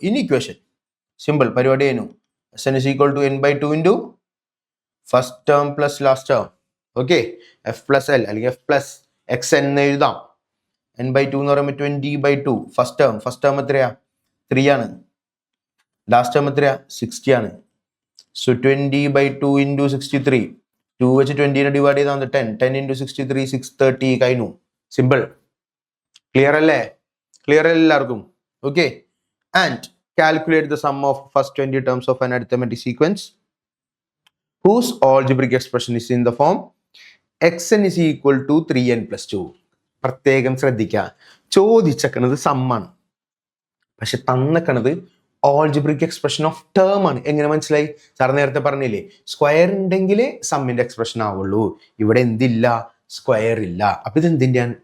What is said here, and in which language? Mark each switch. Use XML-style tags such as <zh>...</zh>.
<ml>ഇനി equation simple പരിപാടി ചെയ്യുന്നു.</ml> <en>Sn is equal to n/2 × first term + last term.</en> <ml>Okay, f + l അല്ലെങ്കിൽ f + xn എന്ന് എഴുതാം. n/2 എന്ന് പറയുമ്പോൾ 20/2. ഫസ്റ്റ് ടേം എത്രയാ? 3 ആണ്. ലാസ്റ്റ് ടേം എത്രയാ? 60 ആണ്. സോ 20/2 × 63. 2 വെച്ച് 20നെ ഡിവൈഡ് ചെയ്താൽ 10. 10 × 63 630 കഴിഞ്ഞു. സിമ്പിൾ. ക്ലിയർ അല്ലേ? ക്ലിയർ എല്ലാവർക്കും?</ml> <en>Okay, and calculate the sum of first 20 terms of an arithmetic sequence whose algebraic expression is in the form xn is equal to 3n + 2.</en> <ml>പ്രത്യേകം ശ്രദ്ധിക്കുക, ചോദിച്ചേക്കണത് സമ്മാണ്, പക്ഷെ തന്നേക്കണത് ഓൾജിബ്രിക് എക്സ്പ്രഷൻ ഓഫ് ടേം ആണ്. എങ്ങനെ മനസ്സിലായി? Sir നേരത്തെ പറഞ്ഞില്ലേ, സ്ക്വയർ ഉണ്ടെങ്കിലേ സമ്മിന്റെ എക്സ്പ്രഷൻ ആവുള്ളൂ. ഇവിടെ എന്തില്ല? സ്ക്വയർ ഇല്ല. അപ്പൊ ഇത് എന്തിന്റെയാണ്?</ml>